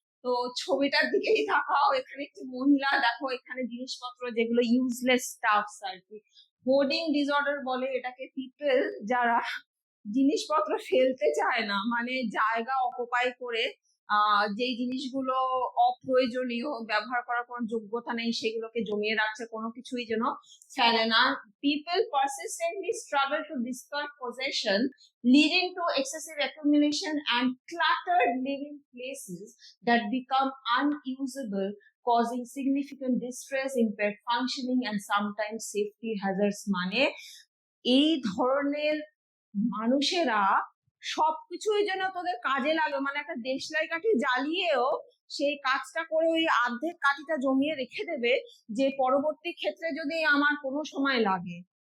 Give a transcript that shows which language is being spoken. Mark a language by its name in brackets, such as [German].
[Bangla] তো ছবিটার দিকেই তাকাও, এখানে একটি মহিলা দেখো, এখানে জিনিসপত্র যেগুলো ইউজলেস স্টাফস আর কি, হোর্ডিং ডিসঅর্ডার বলে এটাকে। পিপল যারা জিনিসপত্র ফেলতে চায় না, মানে জায়গা অকুপাই করে যেই জিনিসগুলো অপ্রয়োজনীয়, ব্যবহার করার কোনো যোগ্যতা নেই, সেগুলোকে জমিয়ে রাখছে, কোনো কিছুই যেন ফেলে না। [English] People persistently struggle to discard possession, leading to excessive accumulation and cluttered living places that become unusable, causing significant distress, impaired functioning and sometimes safety hazards। [Bangla] মানে এই ধরনের মানুষেরা সবকিছুই যেন তোদের কাজে লাগে, মানে একটা দেশলাই কাঠি জ্বালিয়েও সেই কাজটা করে ওই অর্ধেক কাঠিটা জমিয়ে রেখে দেবে, যে পরবর্তী ক্ষেত্রে যদি আমার কোনো সময় লাগে।